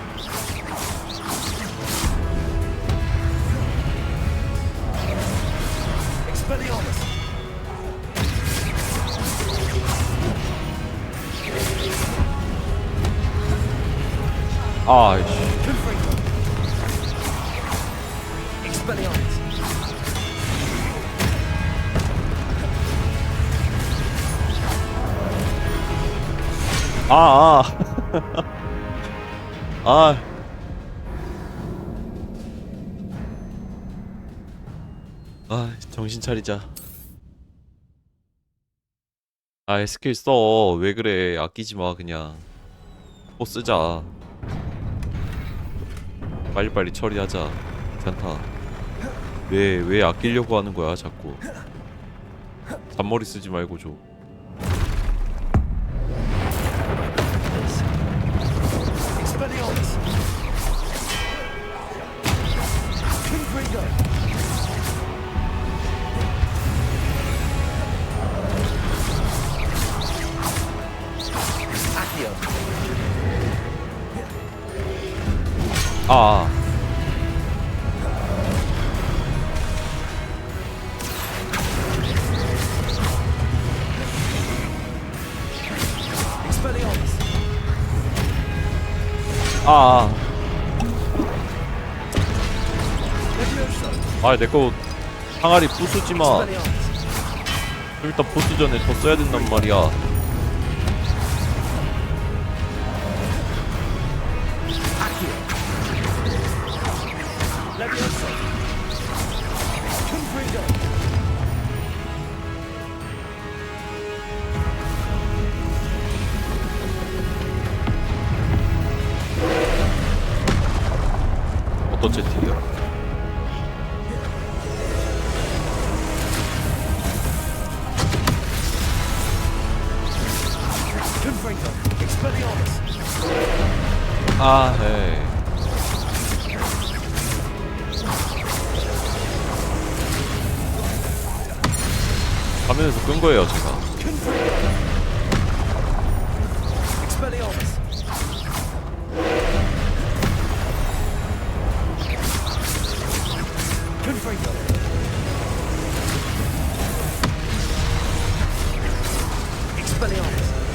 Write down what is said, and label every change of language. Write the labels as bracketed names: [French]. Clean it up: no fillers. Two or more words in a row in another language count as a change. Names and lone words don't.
[Korean] Expelliarmus. 아이씨. Confringo. Expelliarmus. 아. 아. 아, 정신 차리자. 아, 스킬 써. 왜 그래? 아끼지 마, 그냥. 또 쓰자. 빨리빨리 처리하자. 괜찮다. 왜 아끼려고 하는 거야, 자꾸. 잔머리 쓰지 말고 줘. Expelliarmus. Confringo. Accio. 아. Expelliarmus. 아. Leviosa. 아, 내거 항아리 부수지 마. Expelliarmus. 일단 보스 전에 더 써야 된단 말이야. Accio. Leviosa. Confringo. 어떤 채팅이야? Confringo. Expelliarmus. 아, 헤이. 화면에서 끈 거예요, 제가. Confringo. Expelliarmus. Confringo. Expelliarmus.